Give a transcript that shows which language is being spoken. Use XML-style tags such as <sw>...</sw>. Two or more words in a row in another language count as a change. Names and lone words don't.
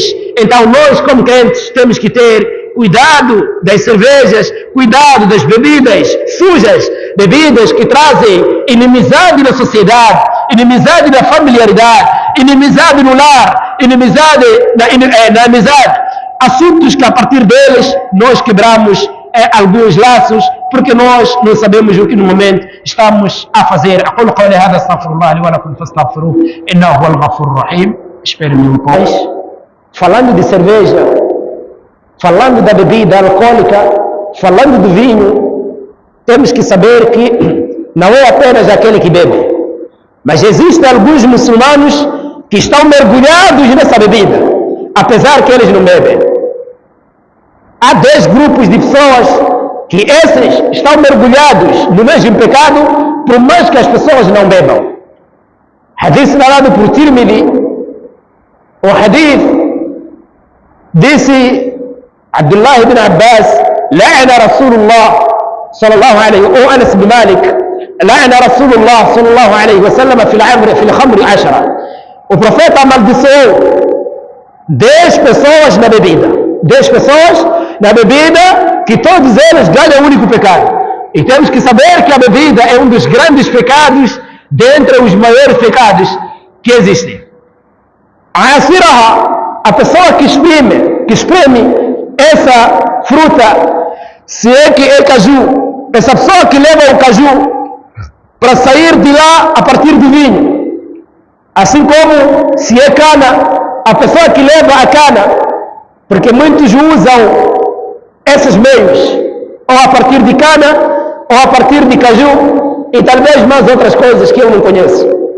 <pt>Então nós como crentes temos que ter cuidado das cervejas, cuidado das bebidas sujas, bebidas que trazem inimizade na sociedade, inimizade na familiaridade, inimizade no lar, inimizade na amizade, assuntos que a partir deles nós quebramos alguns laços, porque nós não sabemos o que no momento estamos a fazer.</pt> <ar>أقول قولي هذا استغفر الله لي ولكم فاستغفروه إنه هو الغفور الرحيم.</ar> <pt>Espero-me um pouco. Falando de cerveja, falando da bebida alcoólica, falando do vinho, temos que saber que não é apenas aquele que bebe, mas existem alguns muçulmanos que estão mergulhados nessa bebida, apesar que eles não bebem. Há 10 grupos de pessoas que esses estão mergulhados no mesmo pecado, por mais que as pessoas não bebam. Hadith narrado por Tirmidhi, o hadith disse Abdullah ibn Abbas,</pt> <ar>لعن رسول الله صلى الله عليه أو أنس بن مالك لعن رسول الله صلى الله عليه وسلم في الخمر 10.</ar> <pt>O profeta amaldiçoou 10 pessoas na bebida. 10 pessoas na bebida, que todos eles ganham um único pecado. E temos que saber que a bebida é um dos grandes pecados, dentre os maiores pecados que existem. A pessoa que espreme essa fruta, se é que é caju, essa pessoa que leva o caju para sair de lá a partir do vinho, assim como se é cana, a pessoa que leva a cana, porque muitos usam esses meios, ou a partir de cana, ou a partir de caju, e talvez mais outras coisas que eu não conheço.</pt>